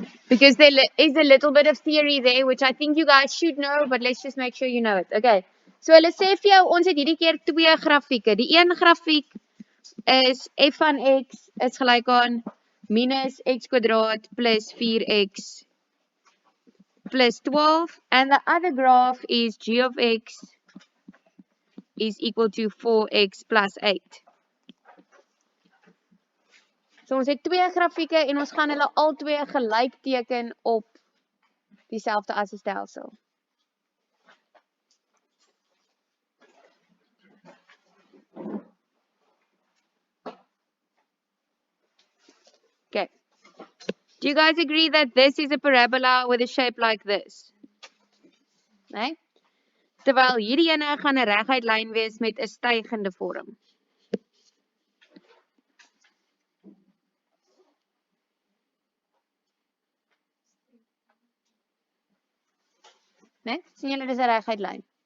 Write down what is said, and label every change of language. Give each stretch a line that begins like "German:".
English: Because there is a little bit of theory there, which I think you guys should know, but let's just make sure you know it. Okay.
Afrikaans: So hulle sê vir jou, ons het hierdie keer twee grafieke. Die een grafiek is f van x is gelyk aan minus x² plus 4x plus 12.
English: And the other graph is g of x is equal to 4x plus 8.
Afrikaans: So ons het twee grafieke en ons gaan hulle al twee gelyk teken op dieselfde as 'n stelsel. Okay.
English: Do you guys agree that this is a parabola with a shape like this?
Afrikaans: Nee? Terwyl hierdie ene gaan 'n reguit lyn wees met 'n stygende vorm. Nee? Sien julle dis 'n reguit lyn?